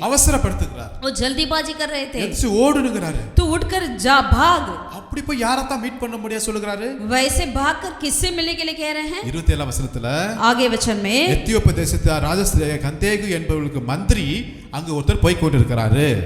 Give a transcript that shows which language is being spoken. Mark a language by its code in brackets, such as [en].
[ta] அவசரப்படுத்துகிறார். [hi] वो जल्दीबाजी कर रहे थे. [ta] எந்திரி ஓடுனுங்கிறாரு. [hi] तू उठकर जा, भाग. [ta] அப்படி போய் யாரத்தான் மீட் பண்ண முடியா சொல்லுகிறாரு. [hi] वैसे भागकर किससे मिलने के लिए कह रहे हैं? [ta] 27ஆம் வசனத்துல, [hi] आगे वचन में, [ta] எத்தியோப்பியா தேசத்து ராஜஸ்ரீ கந்தேகு என்பவர்களுக்கு மந்திரி அங்கு ஒருத்தர் போய் கொண்டிருக்கிறாரு.